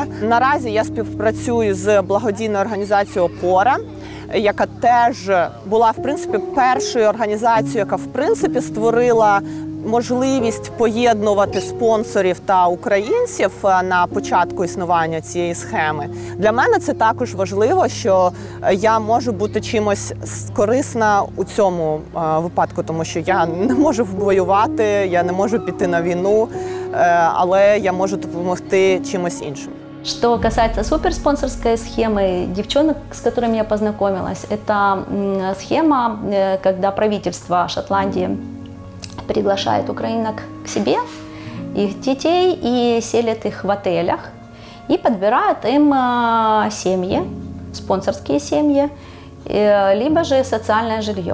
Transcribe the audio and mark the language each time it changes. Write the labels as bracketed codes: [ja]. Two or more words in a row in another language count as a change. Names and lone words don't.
[uk] Наразі я співпрацюю з благодійною організацією «Опора», яка теж була, в принципі, першою організацією, яка, в принципі, створила можливість поєднувати спонсорів та українців на початку існування цієї схеми. Для мене це також важливо, що я можу бути чимось корисна у цьому випадку, тому що я не можу воювати, я не можу піти на війну, але я можу допомогти чимось іншим. [ru] Что касается суперспонсорской схемы, девчонок, с которыми я познакомилась, это схема, когда правительство Шотландии приглашает украинок к себе, их детей, и селит их в отелях, и подбирает им семьи, спонсорские семьи, либо же социальное жилье.